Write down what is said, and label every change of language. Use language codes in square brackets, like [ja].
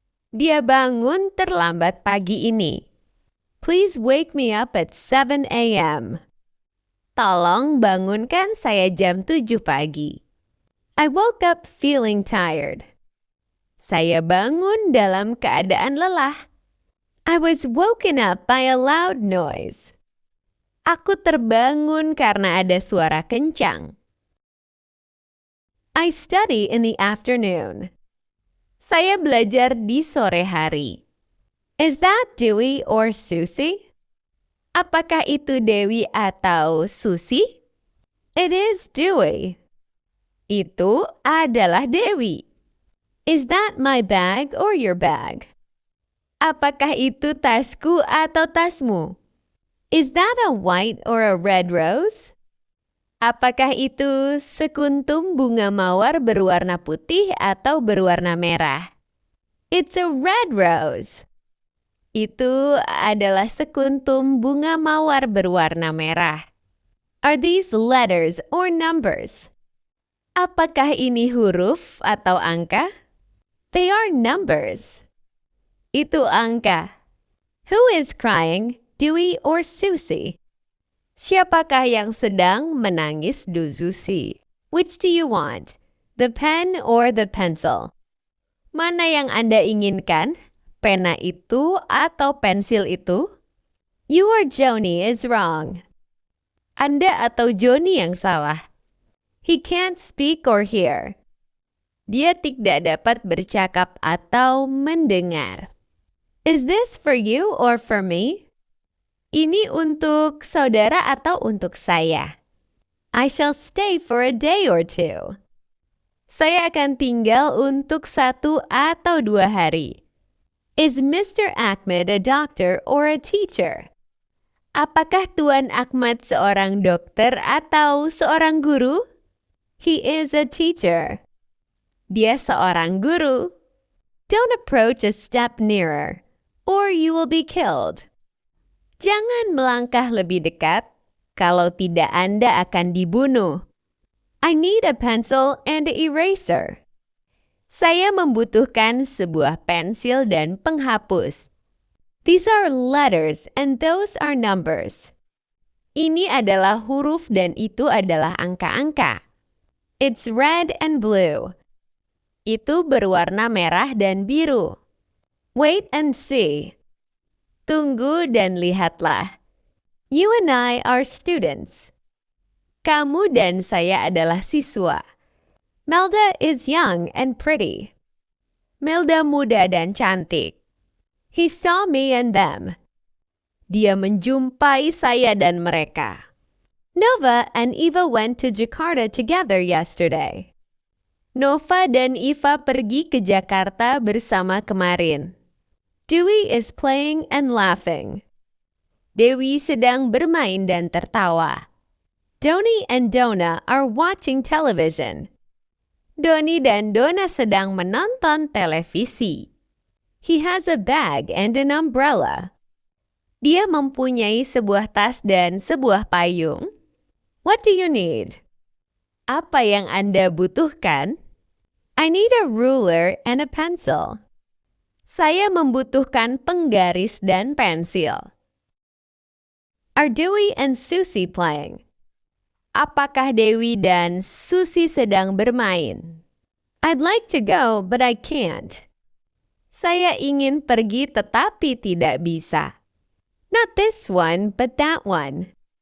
[id] Dia bangun terlambat pagi ini. [en] Please wake me up at 7 a.m. [id] Tolong bangunkan saya jam 7 pagi. [en] I woke up feeling tired. [id] Saya bangun dalam keadaan lelah. [en] I was woken up by a loud noise. Aku terbangun karena ada suara kencang. I study in the afternoon. [id] Saya belajar di sore hari. [en] Is that Dewey or Susie? [id] Apakah itu Dewi atau Susie? [en] It is Dewey. [id] Itu adalah Dewi. [en] Is that my bag or your bag? [id] Apakah itu tasku atau tasmu? [en] Is that a white or a red rose? [id] Apakah itu sekuntum bunga mawar berwarna putih atau berwarna merah? [en] It's a red rose. [id] Itu adalah sekuntum bunga mawar berwarna merah. [en] Are these letters or numbers? [id] Apakah ini huruf atau angka? [en] They are numbers. [id] Itu angka. [en] Who is crying? Dewey or Susie? [id] Siapakah yang sedang menangis Susie? [en] Which do you want? The pen or the pencil? [id] Mana yang Anda inginkan? Pena itu atau pensil itu? [en] You or Joni is wrong. [id] Anda atau Joni yang salah. [en] He can't speak or hear. [id] Dia tidak dapat bercakap atau mendengar. [en] Is this for you or for me? [id] Ini untuk saudara atau untuk saya? [en] I shall stay for a day or two. [id] Saya akan tinggal untuk 1 atau 2 hari. [en] Is Mr. Ahmed a doctor or a teacher? [id] Apakah Tuan Ahmad seorang dokter atau seorang guru? [en] He is a teacher. [id] Dia seorang guru. [en] Don't approach a step nearer, or you will be killed. [id] Jangan melangkah lebih dekat, kalau tidak Anda akan dibunuh. [en] I need a pencil and an eraser. [id] Saya membutuhkan sebuah pensil dan penghapus. [en] These are letters and those are numbers. [id] Ini adalah huruf dan itu adalah angka-angka. [en] It's red and blue. [id] Itu berwarna merah dan biru. [en] Wait and see. [id] Tunggu dan lihatlah. [en] You and I are students. [id] Kamu dan saya adalah siswa. [en] Melda is young and pretty. [id] Melda muda dan cantik. [en] He saw me and them. [id] Dia menjumpai saya dan mereka. [en] Nova and Eva went to Jakarta together yesterday. [id] Nova dan Eva pergi ke Jakarta bersama kemarin. [en] Dewey is playing and laughing. [id] Dewi sedang bermain dan tertawa. [en] Doni and Donna are watching television. [id] Doni dan Donna sedang menonton televisi. [en] He has a bag and an umbrella. [id] Dia mempunyai sebuah tas dan sebuah payung. [en] What do you need? [id] Apa yang Anda butuhkan? [en] I need a ruler and a pencil. [id] Saya membutuhkan penggaris dan pensil. [en] Are Dewey and Susie playing? [id] Apakah Dewi dan Susie sedang bermain? [en] I'd like to go, but I can't. [id] Saya ingin pergi tetapi tidak bisa. [en] Not this one, but that one.